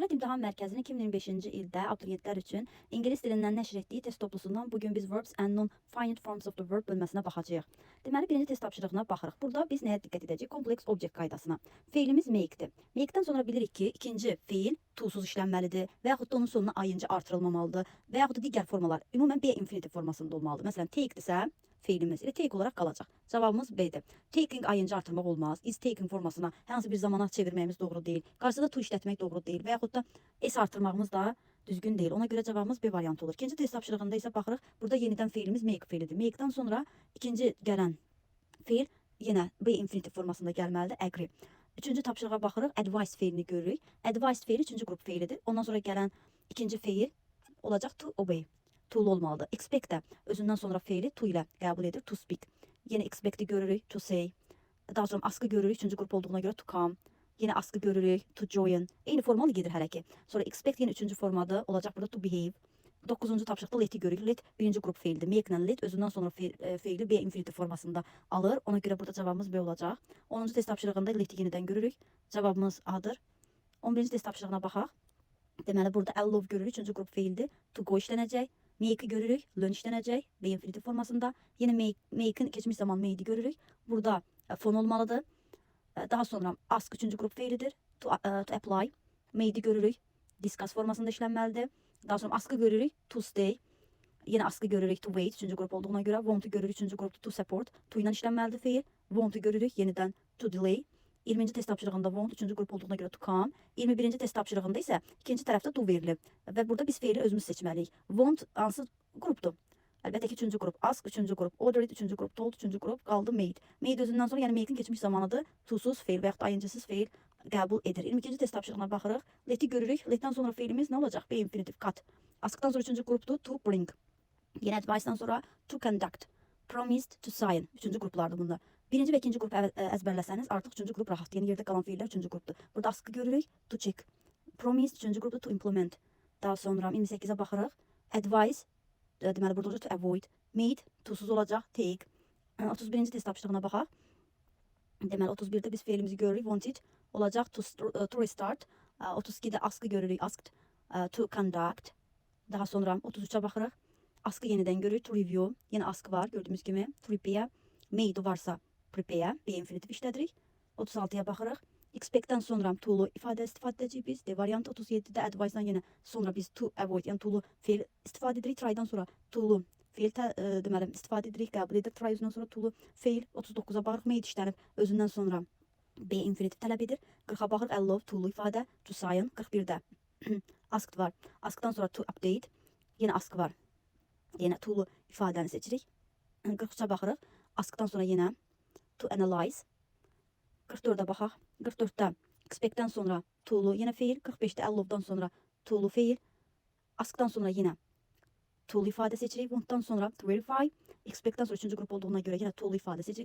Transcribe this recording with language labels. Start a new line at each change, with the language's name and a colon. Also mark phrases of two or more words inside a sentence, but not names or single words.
Azerbaijani: Dövlət İmtahan Mərkəzinin 2025-ci ildə abituriyentlər üçün ingilis dilindən nəşr etdiyi test toplusundan bugün biz
English: verbs and non-finite forms of the verb
Azerbaijani: bölməsinə baxacağıq. Deməli, birinci test tapşırığına baxırıq. Burada biz nəyə diqqət edəcəyik? Kompleks object qaydasına. Feilimiz make'dir. Make'dən sonra bilirik ki, ikinci feil to-suz işlənməlidir və yaxud da onun sonuna ayıncı artırılmamalıdır və yaxud da digər formalar, ümumən
English: be infinitive
Azerbaijani: formasında olmalıdır. Məsələn, take'dirsə, feilimiz elə take olaraq qalacaq. Cavabımız B-dir. Taking ayıncı artırmaq olmaz.
English: Is taking
Azerbaijani: formasına hər hansı bir zamana çevirməyimiz doğru deyil. Qarşıda to işlətmək doğru deyil və yaxud da s artırmağımız da düzgün deyil. Ona görə cavabımız B variantı olur. İkinci test tapşırığında isə baxırıq. Burada yenidən feilimiz make feilidir. Make'dən sonra ikinci gələn feil yenə
English: be infinitive
Azerbaijani: formasında gəlməlidir.
English: Agree.
Azerbaijani: Üçüncü tapşırığa baxırıq. Advice feilini görürük. Advice feili üçüncü qrup feilidir. Ondan sonra gələn ikinci feil olacaq
English: to obey.
Azerbaijani: To'lu olmalıdır. Expect də özündən sonra feili to ilə qəbul edir.
English: To speak.
Azerbaijani: Yine expect'i görürük.
English: To say.
Azerbaijani: Daha sonra askı görürük. Üçüncü grup olduğuna göre
English: to come.
Azerbaijani: Yine askı görürük.
English: To join.
Azerbaijani: Eyni formalı gedir hər iki. Sonra expect yine üçüncü formada olacaq burada
English: to behave.
Azerbaijani: 9-cu tapşırıqda let'i görürük. Let birinci grup feildir. Make ilə let özündən sonra feili
English: be infinitive
Azerbaijani: formasında alır. Ona görə burada cavabımız B olacaq. 10-cu test tapşırığında let'i yenidən görürük. Cavabımız A'dır. 11-ci test tapşırığına baxaq. Deməli burada
English: I love
Azerbaijani: görürük. Üçüncü grup feildir.
English: To go
Azerbaijani: işlənəcək. Make'i görürük. Learn işlənəcək.
English: Be infinitive
Azerbaijani: formasında. Yine make'in geçmiş zaman made'i görürük. Burada fon olmalıdır. Daha sonra ask üçüncü grup feilidir.
English: To apply.
Azerbaijani: Made'i görürük. Discuss formasında işlənməlidir. Daha sonra askı görürük.
English: To stay.
Azerbaijani: Yine askı görürük.
English: To wait.
Azerbaijani: Üçüncü grup olduğuna göre. Want'ı görürük. Üçüncü grupta
English: to support.
Azerbaijani: To ilə işlənməlidir feil. Want'ı görürük. Yeniden
English: to delay.
Azerbaijani: 20-ci test tapşırığında want üçüncü grup olduğuna göre
English: to come.
Azerbaijani: 21-ci test tapşırığında isə ikinci tərəfdə to verilib. Və burada biz feili özümüz seçməliyik. Want hansı qrupdur? Əlbəttə ki, üçüncü grup. Ask üçüncü grup. Ordered üçüncü grup. Told üçüncü grup. Qaldı made. Made özündən sonra, yəni made'in geçmiş zamanıdır. To-suz feil və yaxud da ayıncısız feil qəbul edir. 22-ci test tapşırığına baxırıq. Let'i görürük. Let'dən sonra feilimiz nə olacaq?
English: Be infinitive cut.
Azerbaijani: Ask'dan sonra üçüncü grupdur.
English: To bring.
Azerbaijani: Yine advice'dan sonra
English: to conduct. Promised to sign.
Azerbaijani: Üçüncü gruplardır bunda. Birinci ve ikinci grup əzbərləsəniz artıq üçüncü grup rahat. Yəni yerdə qalan feillər üçüncü grupdur. Burada askı görürük.
English: To check.
Azerbaijani: Promised üçüncü grupdur.
English: To implement.
Azerbaijani: Daha sonra 28'e baxırıq. Advice. Deməli burada olacaq
English: to avoid.
Azerbaijani: Made. To-suz olacaq. Take. 31-ci test tapşırığına baxaq. Deməli 31'də biz feilimizi görürük.
English: Wanted olacaq to restart.
Azerbaijani: 32'də askı görürük.
English: Asked to conduct.
Azerbaijani: Daha sonra 33'e baxırıq. Askı yenidən görürük.
English: To review.
Azerbaijani: Yenə askı var gördüyümüz kimi.
English: To prepare.
Azerbaijani: Made varsa prepare.
English: Be infinitive
Azerbaijani: işlədirik. 36'ya baxırıq. Expect'dən sonra to'lu ifadə istifadə edəcəyik biz. D variantı 37'də advice'dan yenə sonra biz
English: to avoid,
Azerbaijani: yəni to'lu feil istifadə edirik. Try'dan sonra to'lu feil deməli istifadə edirik, qəbul edirik. Try özündən sonra to'lu feil. 39'a baxırıq. Made işlənib özündən sonra
English: be infinitive
Azerbaijani: tələb edir. 40'a baxırıq.
English: I love
Azerbaijani: to'lu ifadə.
English: To sign.
Azerbaijani: 41'də asked var. Ask'dan sonra
English: to update.
Azerbaijani: Yenə ask var. Yenə to'lu ifadəni seçirik. 43'ə baxırıq. Ask'dan sonra yenə
English: to analyze.
Azerbaijani: 44'e baxaq. 44'te expect'ten sonra to'lu yine feil. 45'te
English: I love'dan
Azerbaijani: sonra to'lu feil. Ask'tan sonra yine to'lu ifade seçirik. Want'tan sonra
English: to verify.
Azerbaijani: Expect'ten sonra üçüncü grup olduğuna göre yine to'lu ifade seçirik.